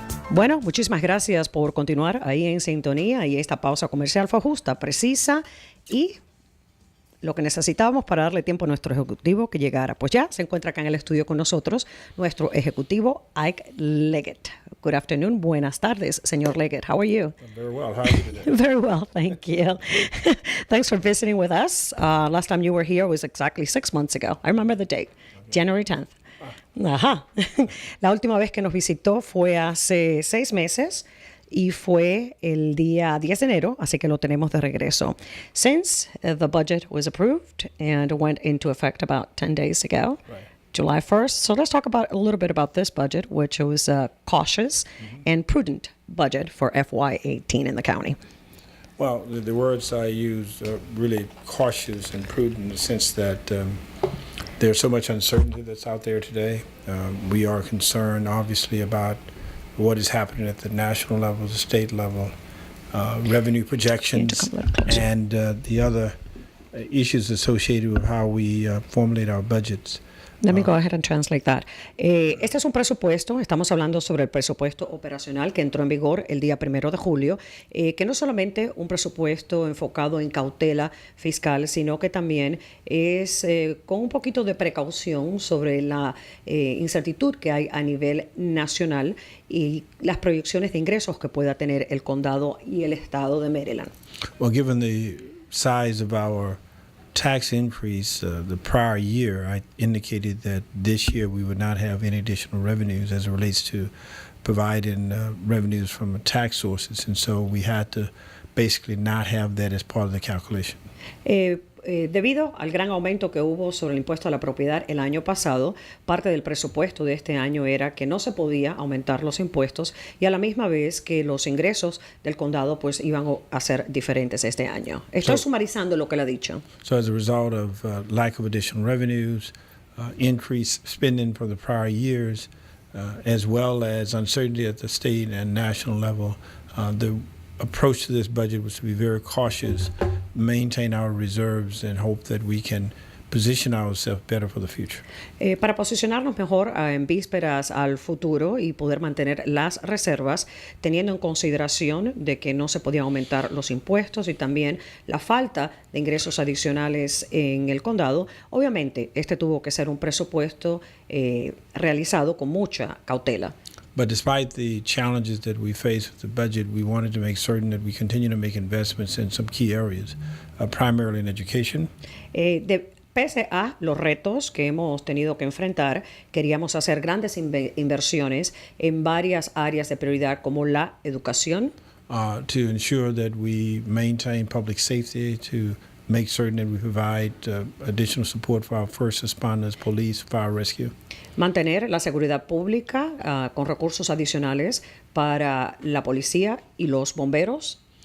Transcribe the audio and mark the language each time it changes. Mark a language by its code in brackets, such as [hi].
[es] Bueno, muchísimas gracias por continuar ahí en sintonía y esta pausa comercial fue justa, precisa y lo que necesitábamos para darle tiempo a nuestro ejecutivo que llegara. Pues ya se encuentra acá en el estudio con nosotros nuestro ejecutivo Ike Leggett. [en] Good afternoon, [es] buenas tardes, señor [en] Leggett. How are you? I'm very well. How are you today? Very well, thank you. Thanks for visiting with us. Last time you were here was exactly 6 months ago. I remember the date, January 10th. Ajá. [es] La última vez que nos visitó fue hace 6 meses y fue el día 10 de enero, así que lo tenemos de regreso. [en] Since the budget was approved and went into effect about 10 days ago, Right. July 1st. So let's talk about a little bit about this budget, which was a cautious and prudent budget for FY18 in the county. Well, the words I use are really cautious and prudent in the sense that there's so much uncertainty that's out there today. We are concerned, obviously, about what is happening at the national level, the state level, revenue projections, and the other issues associated with how we formulate our budgets. Let me go ahead and translate that. [es] Este es un presupuesto, estamos hablando sobre el presupuesto operacional que entró en vigor el día 1 de julio, que no solamente un presupuesto enfocado en cautela fiscal, sino que también es con un poquito de precaución sobre la incertidumbre que hay a nivel nacional y las proyecciones de ingresos que pueda tener el condado y el estado de Maryland. [en] Well, given the size of our tax increase the prior year, I indicated that this year we would not have any additional revenues as it relates to providing revenues from tax sources, and so we had to basically not have that as part of the calculation. [es] Debido al gran aumento que hubo sobre el impuesto a la propiedad el año pasado, parte del presupuesto de este año era que no se podía aumentar los impuestos y a la misma vez que los ingresos del condado pues iban a ser diferentes este año. Estoy sumarizando lo que le ha dicho. [en] So as a result of lack of additional revenues, increased spending from the prior years, as well as uncertainty at the state and national level, the approach to this budget was to be very cautious, maintain our reserves, and hope that we can position ourselves better for the future. [es] Para posicionarnos mejor en vísperas al futuro y poder mantener las reservas, teniendo en consideración de que no se podían aumentar los impuestos y también la falta de ingresos adicionales en el condado. Obviamente, este tuvo que ser un presupuesto realizado con mucha cautela. [en] But despite the challenges that we face with the budget, we wanted to make certain that we continue to make investments in some key areas, primarily in education. [es] Pese a los retos que hemos tenido que enfrentar, queríamos hacer grandes inversiones en varias áreas de prioridad como la educación. [en] To ensure that we maintain public safety, to make certain that we provide additional support for our first responders, police, fire rescue. [es] Mantener la seguridad pública con recursos adicionales para la policía y los bomberos.